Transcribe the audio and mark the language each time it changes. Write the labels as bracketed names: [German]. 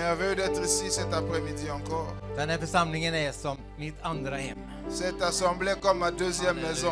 [French] merveilleux d'être ici cet après-midi encore. [Swedish] Den här församlingen är som mitt andra hem. [French] Cette assemblée comme ma deuxième maison.